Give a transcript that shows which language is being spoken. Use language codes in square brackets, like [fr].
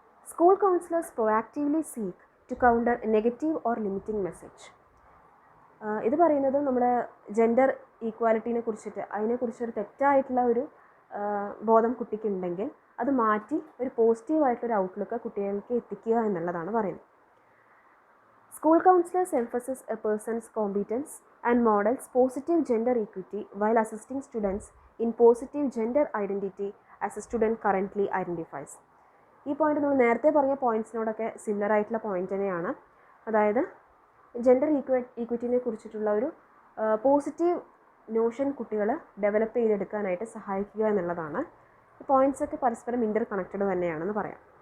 [en] School counsellors proactively seek to counter negative or limiting message. [ml] ഇത് പറയുന്നത് നമ്മുടെ ജെൻഡർ ഈക്വാലിറ്റീനെ കുറിച്ചിട്ട്, അതിനെക്കുറിച്ചൊരു തെറ്റായിട്ടുള്ള ഒരു ബോധം കുട്ടിക്കുണ്ടെങ്കിൽ അത് മാറ്റി ഒരു പോസിറ്റീവായിട്ടൊരു ഔട്ട്ലുക്ക് കുട്ടികൾക്ക് എത്തിക്കുക എന്നുള്ളതാണ് പറയുന്നത്. [en] School counselors emphasize a person's competence and models positive gender equity while assisting students in positive gender identity as a student currently identifies. [ml] ഈ പോയിന്റ് നമ്മൾ നേരത്തെ പറഞ്ഞ പോയിൻറ്റ്സിനോടൊക്കെ സിമിലർ ആയിട്ടുള്ള പോയിന്റ് തന്നെയാണ്. അതായത് ജെൻഡർ ഈക്വിറ്റിനെ കുറിച്ചിട്ടുള്ള ഒരു പോസിറ്റീവ് നോഷൻ കുട്ടികൾ ഡെവലപ്പ് ചെയ്തെടുക്കാനായിട്ട് സഹായിക്കുക എന്നുള്ളതാണ്. ഈ പോയിൻറ്റ്സൊക്കെ പരസ്പരം ഇൻ്റർ കണക്റ്റഡ് തന്നെയാണെന്ന് പറയാം.